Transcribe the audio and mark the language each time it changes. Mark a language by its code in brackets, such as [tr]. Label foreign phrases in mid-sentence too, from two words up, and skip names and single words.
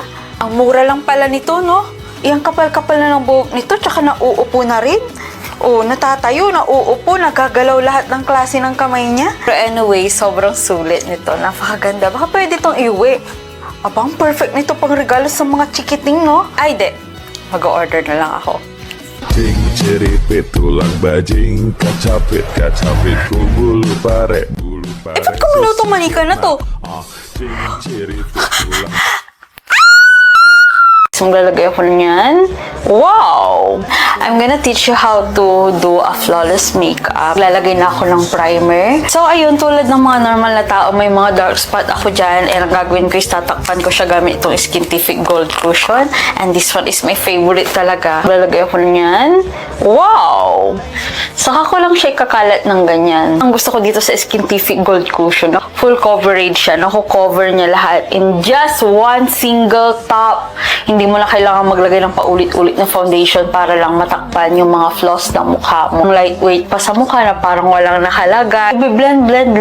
[tl] Ang mura lang pala nito, no? Iyang kapal-kapal na ng buhok nito, tsaka nauupo na rin. Oh, natatayo, nauupo, nagagalaw lahat ng klase ng kamay niya. Pero anyway, sobrang sulit nito. Napakaganda. Baka pwede itong iuwi. Abang, perfect nito pang regalo sa mga chikiting, no? Ay, de. Mag-order na lang ako. [su] Cing ciripit tulang bajing kacapit bulu pare [tl] Eh, ba't kumulaw tong manika na to? [su] Cing ciripit tulang [tl] So, maglalagay ako niyan. Wow! [en] I'm gonna teach you how to do a flawless makeup. [tl] Lalagay na ako ng primer. So, ayun, tulad ng mga normal na tao, may mga [en] dark spot [tl] ako dyan. And ang gagawin ko is tatakpan ko siya gamit itong Skintific Gold Cushion. [en] And this one is my favorite talaga. [tl] Lalagay ako niyan. Wow! Saka ko lang siya kakalat ng ganyan. Ang gusto ko dito sa Skintific Gold Cushion, [en] full coverage [tl] siya. Naku-cover niya lahat [en] in just one single top. [tl] Hindi mo na kailangan maglagay ng paulit-ulit na foundation para lang matakpan yung mga flaws ng mukha mo. Lightweight pa sa mukha na parang walang nakalagay. I-blend-blend lang